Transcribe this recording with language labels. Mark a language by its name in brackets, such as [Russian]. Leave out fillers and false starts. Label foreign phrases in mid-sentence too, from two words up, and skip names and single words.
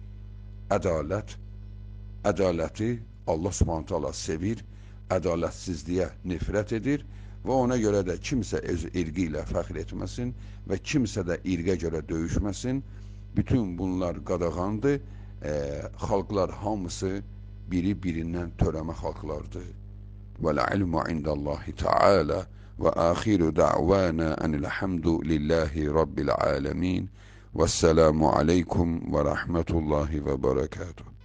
[Azerbaijani] Ədaləti Allah Subhanahu taala sevir, ədalətsizliyə nifrət edir və ona görə də kimsə öz irqi ilə fəxr etməsin və kimsə də irqə görə döyüşməsin. Bütün bunlar qadağandır. Xalqlar hamısı biri-birindən törəmə xalqlardır. [Arabic] وَالْعِلْمُ عِنْدَ اللّٰهِ تَعَالَى وَآخِرُ دَعْوَانَا أَنِ الْحَمْدُ لِلّٰهِ رَبِّ الْعَالَمِينَ وَالسَّلَامُ عَلَيْكُمْ وَرَحْمَةُ اللّٰهِ وَبَرَكَاتُهُ.